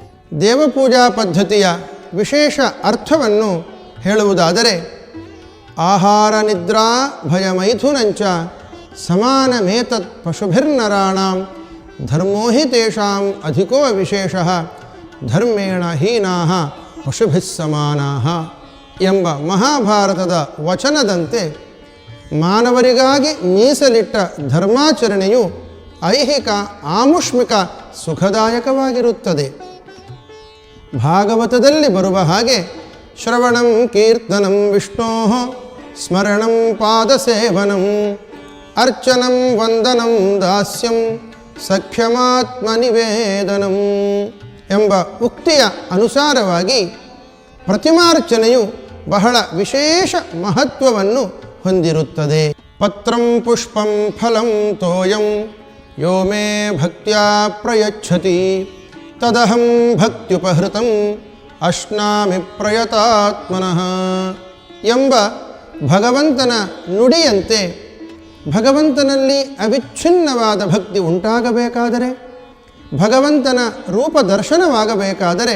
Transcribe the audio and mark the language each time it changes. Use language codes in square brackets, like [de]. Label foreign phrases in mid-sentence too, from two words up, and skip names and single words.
[kn] ದೇವಪೂಜಾ ಪದ್ಧತಿಯ ವಿಶೇಷ ಅರ್ಥವನ್ನು ಹೇಳುವುದಾದರೆ, [sa] ಆಹಾರ ನಿದ್ರಾ ಭಯಮೈಥುನಂಚ ಸಮಾನಮೇತತ್ ಪಶುಭಿರ್ನರಾಣಾಂ ಧರ್ಮೋ ಹಿ ತೇಷಾಂ ಅಧಿಕೋ ವಿಶೇಷಃ ಧರ್ಮೇಣ ಹೀನಾಃ ಪಶುಭಿಃ ಸಮಾನಾಃ [kn] ಎಂಬ ಮಹಾಭಾರತದ ವಚನದಂತೆ ಮಾನವರಿಗಾಗಿ ಮೀಸಲಿಟ್ಟ ಧರ್ಮಾಚರಣೆಯು ಐಹಿಕ ಆಮುಷ್ಮಿಕ ಸುಖದಾಯಕವಾಗಿರುತ್ತದೆ. ಭಾಗವತದಲ್ಲಿ ಬರುವ ಹಾಗೆ [sa] ಶ್ರವಣಂ ಕೀರ್ತನಂ ವಿಷ್ಣೋಃ ಸ್ಮರಣಂ ಪಾದಸೇವನಂ ಅರ್ಚನಂ ವಂದನಂ ದಾಸ್ಯಂ ಸಖ್ಯಮಾತ್ಮನಿವೇದನಂ [kn] ಎಂಬ ಉಕ್ತಿಯ ಅನುಸಾರವಾಗಿ ಪ್ರತಿಮಾರ್ಚನೆಯು ಬಹಳ ವಿಶೇಷ ಮಹತ್ವವನ್ನು ಹೊಂದಿರುತ್ತದೆ. [sa] ಪತ್ರಂ ಪುಷ್ಪಂ ಫಲಂ ತೋಯಂ ಯೋ ಮೇ ಭಕ್ತ್ಯಾ ಪ್ರಯಚ್ಛತಿ ತದಹಂ ಭಕ್ತ್ಯುಪಹೃತಂ ಅಶ್ನಾಮಿ ಪ್ರಯತಾತ್ಮನಃ [kn] ಎಂಬ ಭಗವಂತನ ನುಡಿಯಂತೆ ಭಗವಂತನಲ್ಲಿ ಅವಿಚ್ಛಿನ್ನವಾದ ಭಕ್ತಿ ಉಂಟಾಗಬೇಕಾದರೆ, ಭಗವಂತನ ರೂಪದರ್ಶನವಾಗಬೇಕಾದರೆ